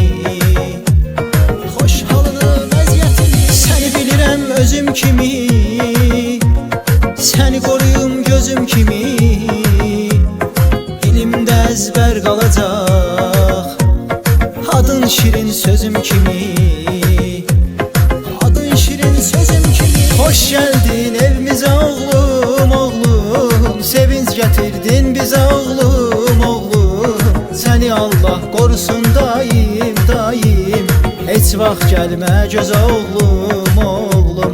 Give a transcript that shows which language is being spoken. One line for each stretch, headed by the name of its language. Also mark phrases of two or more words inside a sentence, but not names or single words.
Azerbaijani: Xoş halını, vəziyyətini. Səni bilirəm özüm kimi, səni qoruyum gözüm kimi. Dilimdə əzbər qalacaq adın şirin sözüm kimi.
Turkish: Hoş geldin evimize oğlum, oğlum. Sevinç getirdin bize oğlum, oğlum. Seni Allah korusun daim, daim. Hiç vaxt gelme göze oğlum, oğlum.